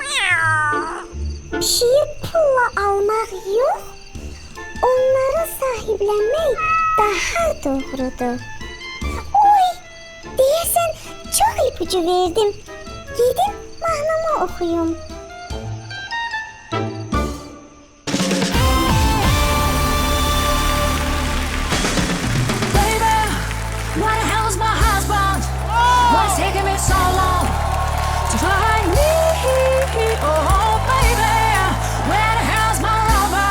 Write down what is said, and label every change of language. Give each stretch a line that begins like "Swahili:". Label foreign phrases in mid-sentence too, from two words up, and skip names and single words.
Azerbaijani: Pişiyi pulla almaq yox, onları sahiblənmək daha doğrudur. Oy, deyəsən çox ipucu verdim. Gedim mahnımı oxuyum.
English: What the hell is my husband? What's taking me so long to find me? Oh, baby, where the hell's my lover?